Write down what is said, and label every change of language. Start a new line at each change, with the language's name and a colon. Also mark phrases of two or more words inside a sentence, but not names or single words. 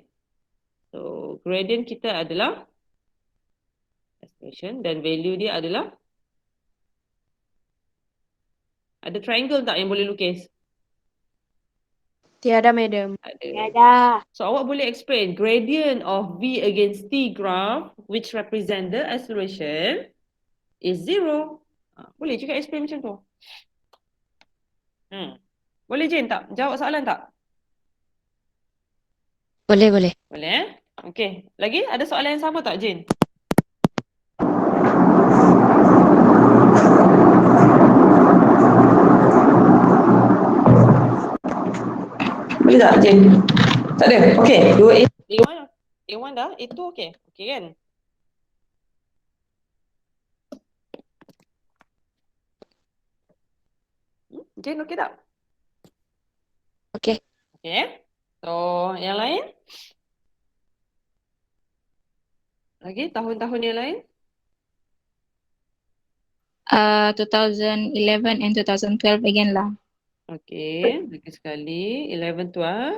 Malay: So, gradient kita adalah acceleration dan value dia adalah ada triangle tak yang boleh lukis? Tiada, madam. Ada. Ada.
English: So,
Malay: awak boleh
English: explain gradient of V against T graph which represent the acceleration is 0.
Malay: Boleh juga explain macam tu. Boleh Jane tak? Jawab soalan tak? Boleh, boleh. Boleh eh? Okay. Lagi ada soalan yang sama tak Jane? Boleh tak Jane? Tak ada? Okay. A1 dah? A2 okay? Okay kan? Jane okay tak? Okay. Okay. So, yang lain? Lagi tahun-tahun yang lain?
English: 2011 and 2012 again lah.
Malay: Okay, lagi sekali. 11, 12.